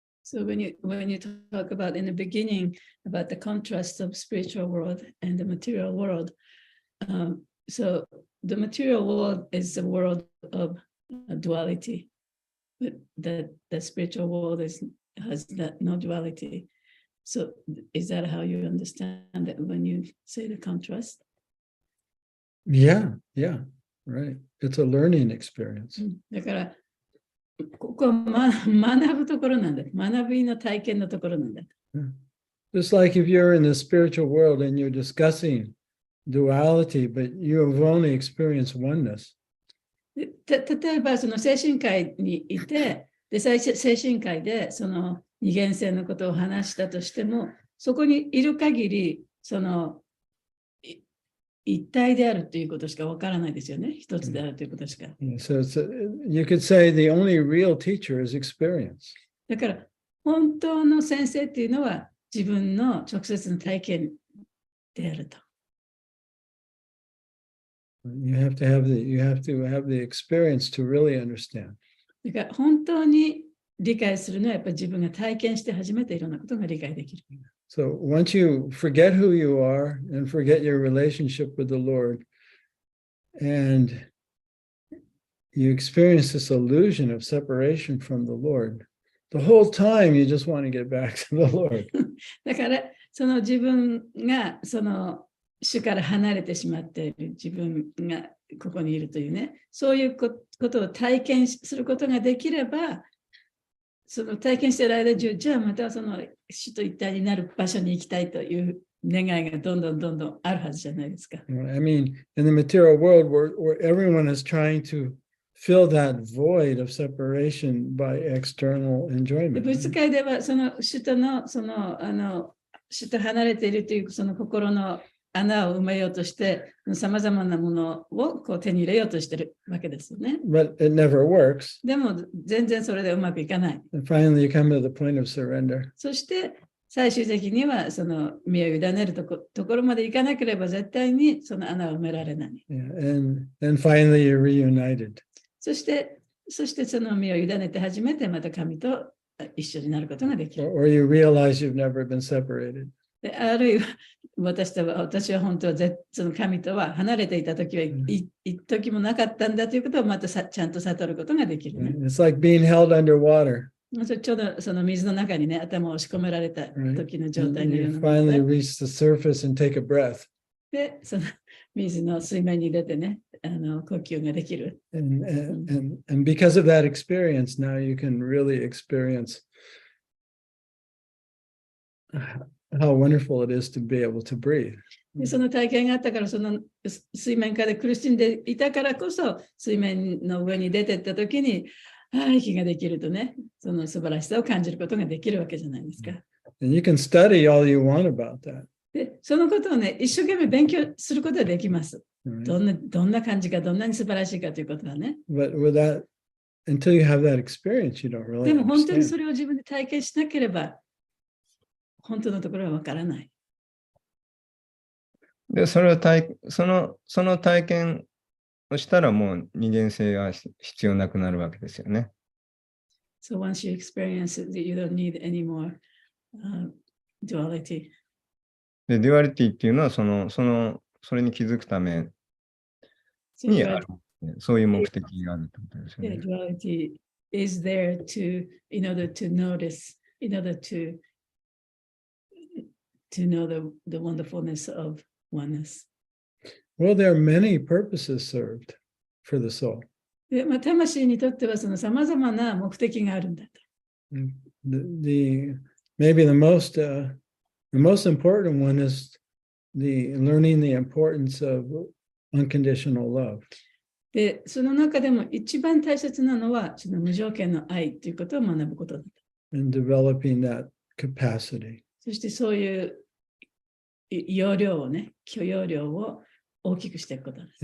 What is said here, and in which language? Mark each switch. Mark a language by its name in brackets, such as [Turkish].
[English] So when you talk about in the beginning about the contrast of spiritual world and the material world, so the material world is a world of duality, but the spiritual world has no duality. So is that how you understand it when you say the contrast? Yeah, yeah, right. It's a learning experience. [Japanese] だから、ここは学ぶところなんだ。学びの体験のところなんだ。 [English] Just like if you're in the spiritual world and you're discussing duality, but you have only experienced oneness. [Japanese] 例えば、その精神科医にいて、で精神科医でその二元性のことを話したとしても、そこにいる限り、その一体であるということしかわからないですよね。一つであるということしか。 [English] So you could say the only real teacher is experience. [Japanese] だから、本当の先生っていうのは自分の直接の体験であると。 [English] You have to have the experience to really understand. [Japanese] だから本当に理解するのはやっぱり自分が体験して初めていろんなことが理解できる。 [English] So once you forget who you are and forget your relationship with the Lord, and you experience this illusion of separation from the Lord, the whole time you just want to get back to the Lord. [Japanese] だからその自分がその主から離れてしまっている自分がここにいるというね、そういうことを体験することができれば、その体験している間中、じゃあまたその主と一体になる場所に行きたいという願いがどんどんあるはずじゃないですか。 [English] I mean, in the material world where everyone is trying to fill that void of separation by external enjoyment. [Japanese] 物質界ではその主との主と離れているというその心の穴を埋めようとして、さまざまなものをこう手に入れようとしているわけですよね。 [English] But it never works. [Japanese] でも全然それでうまくいかない。 [English] And finally, you come to the point of surrender. [Japanese] そして最終的にはその身を委ねるところまでいかなければ絶対にその穴を埋められない。 [English] Yeah, and finally, you're reunited. [Japanese] そしてその身を委ねて初めてまた神と一緒になることができる。 [English] Or you realize you've never been separated. [Japanese] であるいは私は本当はその神とは離れていた時は一時もなかったんだということをまたちゃんと悟ることができる、ね。 [English] It's like being held underwater. [Japanese] ちょうどその水の中にね、頭を押し込められた時の状態のよう [English] You finally reach the surface and take a breath. [Japanese] で、その水の水面に出てね、呼吸ができる。 [English] And because of that experience, now you can really experience how wonderful it is to be able to breathe. [Japanese] でその体験があったから、その水面下で苦しんでいたからこそ、水面の上に出てった時に、息ができるとね、その素晴らしさを感じることができるわけじゃないですか。 [English] And you can study all you want about that. [Japanese] で、そのことをね、一生懸命勉強することはできます。どんな感じか、どんなに素晴らしいかということはね。 [English] But until you have that experience, you don't really [Japanese] でも本当にそ [English] understand. [Japanese] れを自分で体験しなければ、本当のところはわからない。で、その体験をしたらもう二元性が必要なくなるわけですよね。 [English] So once you experience it, you don't need any more duality. [Japanese] で、デュアリティっていうのはそれに気づくため [English] So [Japanese] にある。そういう目的があるってことですよね。 [English] duality is there in order to notice, in order to know the wonderfulness of oneness. Well, there are many purposes served for the soul. [Japanese] で、魂にとってはその様々な目的があるんだと。 [English] Maybe the most important one is learning the importance of unconditional love. [Japanese] で、その中でも一番大切なのは、その無条件の愛ということを学ぶことだと。 [English] And developing that capacity. [Japanese] そしてそういう容量をね、許容量を大きくしていくことです。